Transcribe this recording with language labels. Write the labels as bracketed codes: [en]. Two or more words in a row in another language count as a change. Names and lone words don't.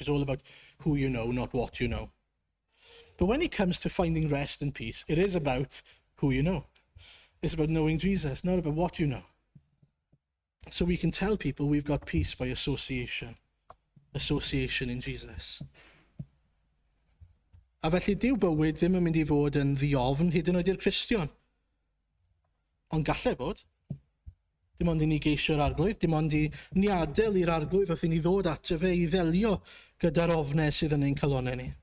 [en] It's all about who you know, not what you know. But when it comes to finding rest and peace, it is about who you know. It's about knowing Jesus, not about what you know. So we can tell people we've got peace by association. Association in Jesus. [cy] A felly dyw bywyd ddim yn mynd I fod yn ddiofn hyd yn oed i'r Cristion. Ond gallai bod. Dim ond I ni geisio'r arglwydd, dim ond I ni adael i'r arglwydd wrth I ni ddod at fe I ddelio gyda'r ofnau sydd yn ein calonau ni.